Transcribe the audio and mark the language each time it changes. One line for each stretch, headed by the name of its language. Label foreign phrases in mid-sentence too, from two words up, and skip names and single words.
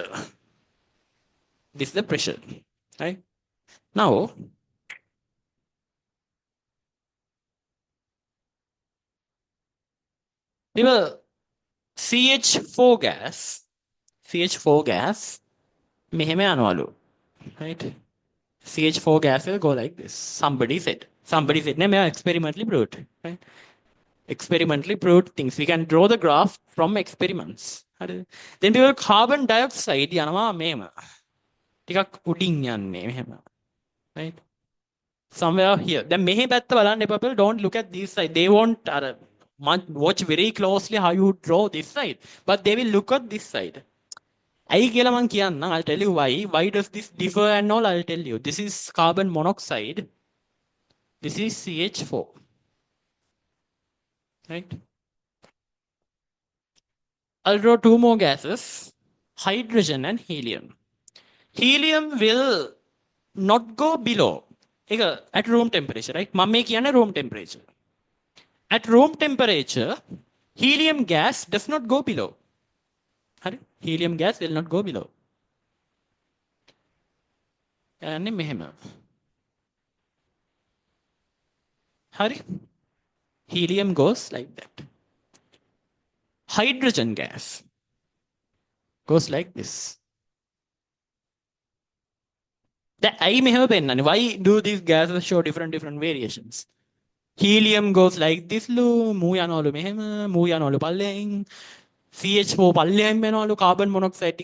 English: This is the pressure. Right? Now, we will CH4 gas. CH4 gas.
Sinhala: මෙහෙම යනවලු.
English: Right? CH4 gas will go like this. Somebody said. Somebody said. May experimentally proved. Right? Experimentally proved things. We can draw the graph from experiments. Then we will carbon dioxide
Sinhala: යනවා මෙහෙම. ටිකක් උඩින් යන්නේ මෙහෙම.
English: Right? Somewhere here. Then
Sinhala: මෙහෙ පැත්ත බලන්න එපා.
English: People don't look at this side. They won't watch very closely how you draw this side. But they will look at this side.
Sinhala: ඇයි කියලා මං කියන්නම්.
English: I'll tell you why. Why does this differ and all I'll tell you. This is carbon monoxide. This is CH4. Right? I'll draw two more gases. Hydrogen and helium. Helium will not go below. At room temperature, right?
Sinhala: මම මේ කියන්නේ
English: room temperature. At room temperature, helium gas does not go below.
Sinhala: හරි?
English: Helium gas will not go below.
Sinhala: යන්නේ මෙහෙම. හරි?
English: Helium goes like that. Hydrogen gas goes like this. Why do these gases show different variations? Helium goes like this. CH4 carbon monoxide.